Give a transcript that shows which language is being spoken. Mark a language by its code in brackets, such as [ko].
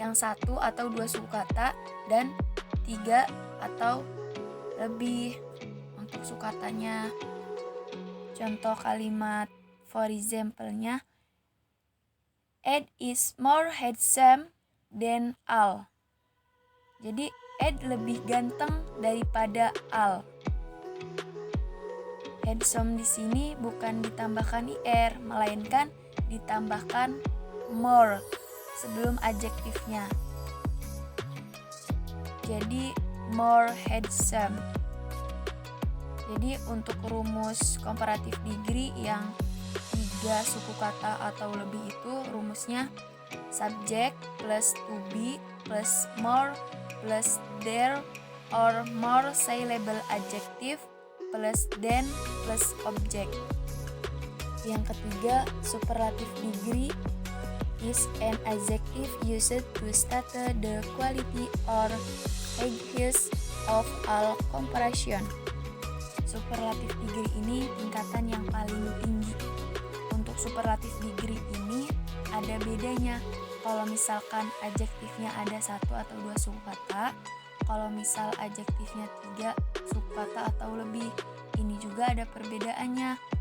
[id] yang 1 atau 2 suku kata dan 3 atau lebih untuk suku katanya. Contoh kalimat [en] for example- [id] nya, Ed is more handsome than Al. Jadi Ed lebih ganteng daripada Al. Handsome di sini bukan ditambahkan ir, melainkan ditambahkan more sebelum adjektifnya. Jadi more handsome. Jadi untuk rumus comparative degree yang 3 suku kata atau lebih itu rumusnya [en] subject plus to be plus more plus there or more syllable adjective plus than plus object. [id] Yang ketiga, [en] superlative degree is an adjective used to state the quality or highness of all comparison. [id] Superlative degree ini tingkatan yang paling tinggi. Untuk superlative degree ini ada bedanya. Kalau misalkan adjektifnya ada 1 atau 2 suku kata, kalau misal adjektifnya 3 suku kata atau lebih, ini juga ada perbedaannya.